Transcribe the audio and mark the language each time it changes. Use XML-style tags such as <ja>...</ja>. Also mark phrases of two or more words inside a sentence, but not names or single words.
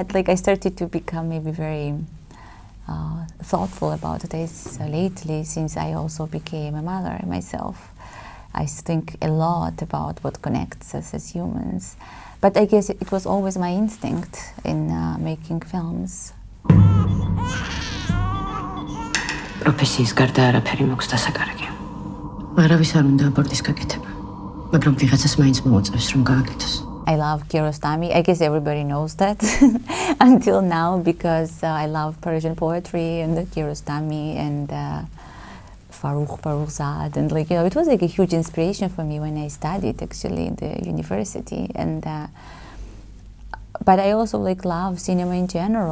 <en>Like I started to become maybe very thoughtful about this lately since I also became a mother myself. I think a lot about what connects us as humans. But I guess it was always my instinct in making films.</en> <ka>პროფესიის გარდა არაფერი მოქვს დასაკარგე. არავის არ უნდა აბორტის გაკეთება. მაგრამ ვიღაცას მაინც მოუწევს რომ გააკეთოს.</ka> <en>I love Kiarostami. I guess everybody knows that until now because I love Persian poetry and Kiarostami and Farrukhzad and like, you know, it was like a huge inspiration for me when I studied actually in the university and but I also like love cinema in general.</en>